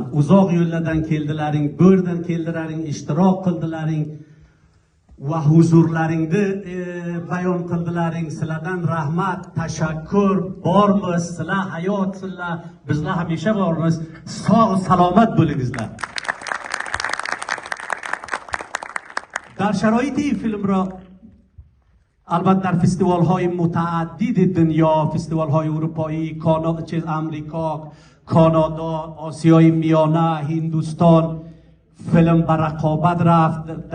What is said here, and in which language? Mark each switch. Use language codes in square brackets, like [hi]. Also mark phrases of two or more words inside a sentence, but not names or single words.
[uz] Uzoq yo'llardan keldilaring, bu yerdan keldilaring, ishtirok qildilaring va huzurlaringni bayon qildilaring. Sizlardan rahmat, tashakkur bormiz. Sizlar hayotsizlar, bizlar hamisha bormiz. Sog' salomat bo'lingizlar. [fa] در شرایط این فیلم را البته در فستیوال های متعدد دنیا، فستیوال های اروپایی، امریکا، کانادا، آسیای میانه، هندوستان فیلم به رقابت رفت.